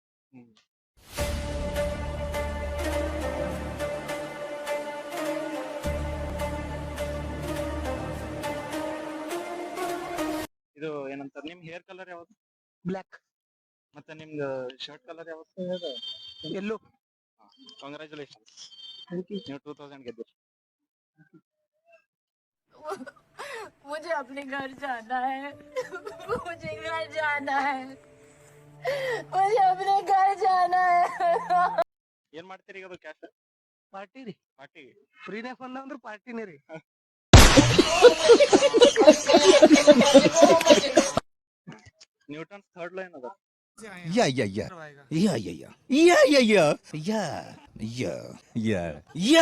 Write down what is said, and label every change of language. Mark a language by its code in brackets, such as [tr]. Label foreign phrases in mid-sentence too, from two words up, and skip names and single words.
[kn] ಇದು ಏನಂತಾರೆ, ನಿಮ್ [en] hair color [kn] ಯಾವ್ದು? ಬ್ಲ್ಯಾಕ್. ಮತ್ತೆ ನಿಮ್ದು [en] shirt color [kn] ಯಾವ್ದು? ಎಲ್ಲೋ. ಕಾಂಗ್ರಾಚುಲೇಷನ್ಸ್, ನೀವು 2000 ಗೆದ್ದಿರಿ. [hi] मुझे अपने घर जाना है। मुझे घर जाना है। मुझे अपने घर जाना है। [kn] ಏನ್ ಮಾಡ್ತೀರಿ ಈಗ? ಅದು ಕ್ಯಾಶ್ ಪಾರ್ಟಿ ರೀ. ಪಾರ್ಟಿ ಫ್ರೀನೇ ಬಂದ ಅಂದ್ರೆ ಪಾರ್ಟಿನೇ ರೀ. ನ್ಯೂಟನ್ಸ್ [en] third law [kn] ಏನದ? या या या या या या या या या या या या